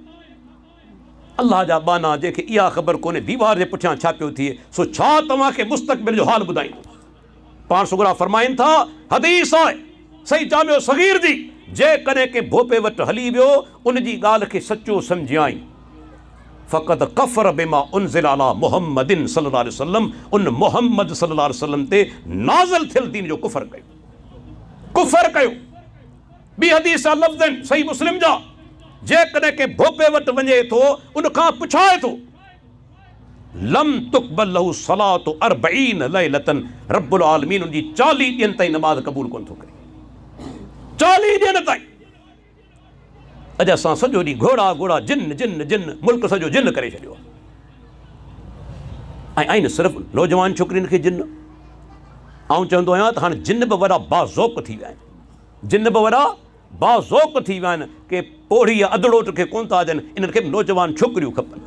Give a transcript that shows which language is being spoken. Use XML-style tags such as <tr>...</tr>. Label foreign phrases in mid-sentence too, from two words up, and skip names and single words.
<sd>अल्लाह जा बाना जंहिंखे इहा ख़बर कोन्हे दीवार जे पुठियां छा पियो थिए, सो छा तव्हांखे मुस्तक़बिल जो हाल ॿुधाईंदो? पाण सुगरा फरमाइनि था, हदीस आहे सही जामियो सगीर जी, जेकॾहिं के भोपे वटि हली वियो उन जी ॻाल्हि खे सचो सम्झाई, फ़क़त</sd> <ar>كفر بما أنزل على محمد صلى الله عليه وسلم,</ar> <sd>उन मुहम्मद</sd> <ar>صلى الله عليه وسلم</ar> <sd>ते नाज़िल थियल दीन जो कुफ़र कयो। ॿी हदीस आहे लफ़्ज़न सही मुस्लिम जा, जेकॾहिं के भोपे वटि वञे थो उन खां पुछाए थो,</sd> <ar>لم تقبل له صلاة 40 ليلة,</ar> <sd>रब्बुल आलमीन उनजी 40 ॾींहंनि ताईं नमाज़ क़बूल कोन थो करे। 40 ॾींहंनि ताईं। अॼु असां सॼो ॾींहुं घोड़ा जिन मुल्क सॼो जिन करे छॾियो आहे। ऐं आहिनि सिर्फ़ु नौजवान छोकिरियुनि खे जिन। आउं चवंदो आहियां त हाणे जिन बि वॾा बाज़ौक़ थी विया आहिनि, जिन बि वॾा बाज़ौक़ थी विया आहिनि के पोड़ी या अधड़ोट खे कोन था अचनि, इन्हनि खे बि नौजवान छोकिरियूं खपनि।</sd>